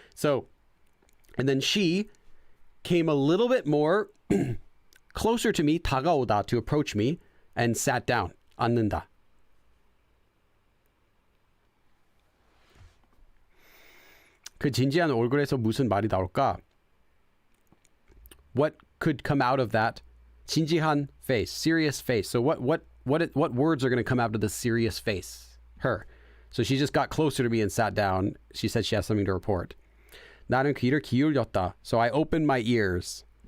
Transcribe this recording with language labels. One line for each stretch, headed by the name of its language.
English: So, and then she came a little bit more closer to me, 다가오다, to approach me, and sat down, 앉는다.
Korean: 그 진지한 얼굴에서 무슨 말이 나올까?
English: What could come out of that 진지한 face, serious face? So what words are going to come out of the serious face? Her. So she just got closer to me and sat down. She said she has something to report.
Korean: 나는 귀를 기울였다.
English: So I opened my ears.